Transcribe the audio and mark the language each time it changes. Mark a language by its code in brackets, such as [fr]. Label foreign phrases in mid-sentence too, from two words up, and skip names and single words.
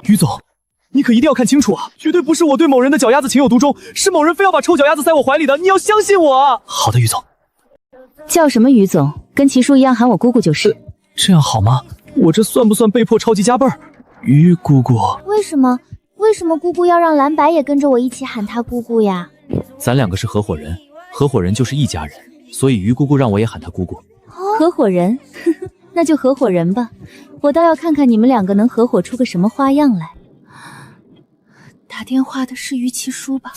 [zh] 於總，你可一定要看清楚啊，絕對不是我對某人的腳丫子情有獨鍾，是某人非要把臭腳丫子塞我懷裡的，你要相信我。好的，於總。叫什麼於總？跟齊叔一樣喊我姑姑就是。這樣好嗎？我這算不算被迫超級加倍兒？於姑姑。為什麼姑姑要讓藍白也跟着我一起喊她姑姑呀？咱兩個是合夥人，合夥人就是一家人，所以於姑姑讓我也喊她姑姑。合夥人？那就合夥人吧，我倒要看看你們兩個能合夥出個什麼花樣來。打電話的是於齊叔吧？